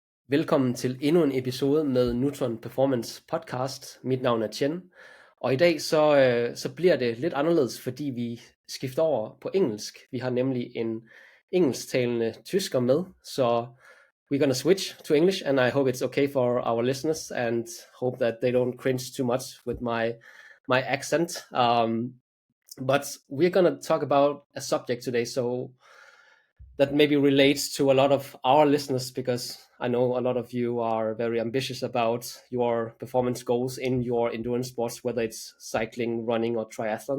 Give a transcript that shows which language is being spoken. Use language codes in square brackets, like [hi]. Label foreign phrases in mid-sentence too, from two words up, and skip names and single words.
[da] Velkommen til endnu en episode med Neutron Performance Podcast. Mit navn er Chen, og i dag så bliver det lidt anderledes, fordi vi skifter over på engelsk. Vi har nemlig en engelsktalende tysker med, så [en] we're gonna switch to English, and I hope it's okay for our listeners, and hope that they don't cringe too much with my accent. But we're gonna talk about a subject today, so that maybe relates to a lot of our listeners, because I know a lot of you are very ambitious about your performance goals in your endurance sports, whether it's cycling, running, or triathlon.